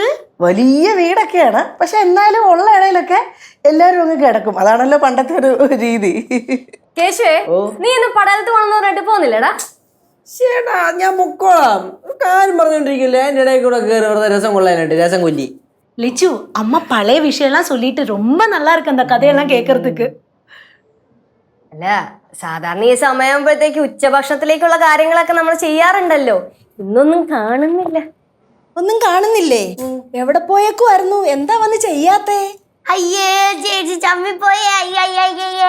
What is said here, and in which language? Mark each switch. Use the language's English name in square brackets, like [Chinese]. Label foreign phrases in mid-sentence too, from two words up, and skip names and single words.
[Malayalam] വലിയ വീടൊക്കെയാണ്, പക്ഷെ എന്നാലും ഉള്ള ഇടയിലൊക്കെ എല്ലാരും അങ്ങ് കിടക്കും. അതാണല്ലോ പണ്ടത്തെ ഒരു രീതി. കേശുവേ, നീ ഇന്ന് പടലത്ത് പോണെന്ന് പറഞ്ഞിട്ട് പോകുന്നില്ലടാ? ചേട്ടാ, ഞാൻ മുക്കോളാം. കാര്യം പറഞ്ഞോണ്ടിരിക്കില്ലേ, എന്റെ ഇടയിൽ കൂടെ കയറി വെറുതെ രസം കൊള്ളാനായിട്ട്. രസം കൊല്ലി [Tamil] லிச்சு, அம்மா பழைய விஷயம்லாம் சொல்லிட்டு ரொம்ப நல்லா இருக்கு அந்த கதையெல்லாம் கேட்கறதுக்கு. [Malayalam] അല്ല, സാധാരണ ഈ സമയമാകുമ്പോഴത്തേക്ക് ഉച്ചഭക്ഷണത്തിലേക്കുള്ള കാര്യങ്ങളൊക്കെ നമ്മൾ ചെയ്യാറുണ്ടല്ലോ. ഇന്നൊന്നും കാണുന്നില്ല. ഒന്നും കാണുന്നില്ലേ? എവിടെ പോയേക്കുമായിരുന്നു? എന്താ വന്ന് ചെയ്യാത്തേ? അയ്യേ, ചേച്ചി ചമ്മിപ്പോയേ. അയ്യയ്യേ,